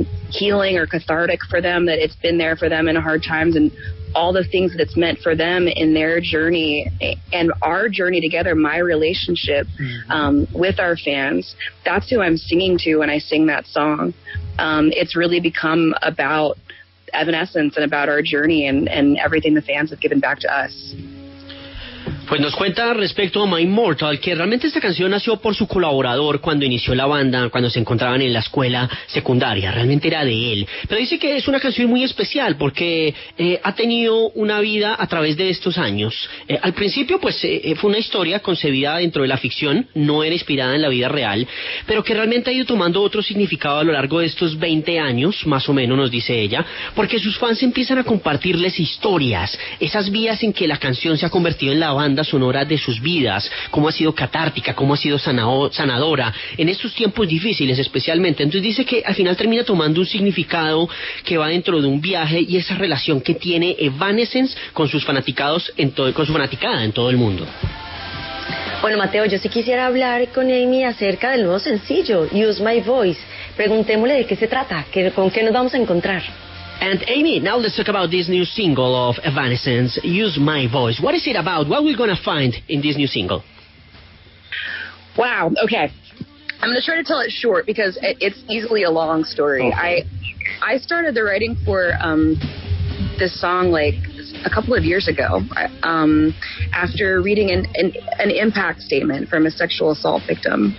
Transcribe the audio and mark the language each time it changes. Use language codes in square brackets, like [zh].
[en] healing or cathartic for them, that it's been there for them in hard times, and all the things that it's meant for them in their journey and our journey together, my relationship with our fans. That's who I'm singing to when I sing that song. It's really become about Evanescence and about our journey and everything the fans have given back to us. [es] Pues nos cuenta respecto a My Immortal que realmente esta canción nació por su colaborador cuando inició la banda, cuando se encontraban en la escuela secundaria, realmente era de él. Pero dice que es una canción muy especial porque ha tenido una vida a través de estos años. Al principio pues fue una historia concebida dentro de la ficción, no era inspirada en la vida real, pero que realmente ha ido tomando otro significado a lo largo de estos 20 años, más o menos nos dice ella, porque sus fans empiezan a compartirles historias, esas vías en que la canción se ha convertido en la banda sonora de sus vidas, cómo ha sido catártica, cómo ha sido sanadora, en estos tiempos difíciles especialmente. Entonces dice que al final termina tomando un significado que va dentro de un viaje y esa relación que tiene Evanescense con sus fanaticados, con su fanaticada en todo el mundo. Bueno, Mateo, yo sí quisiera hablar con Amy acerca del nuevo sencillo, Use My Voice. Preguntémosle de qué se trata, con qué nos vamos a encontrar. [en] And Amy, now let's talk about this new single of Evanescence, Use My Voice. What is it about? What are we going to find in this new single? Wow, okay. I'm going to try to tell it short because it's easily a long story. Okay. I started the writing for this song like a couple of years ago after reading an impact statement from a sexual assault victim.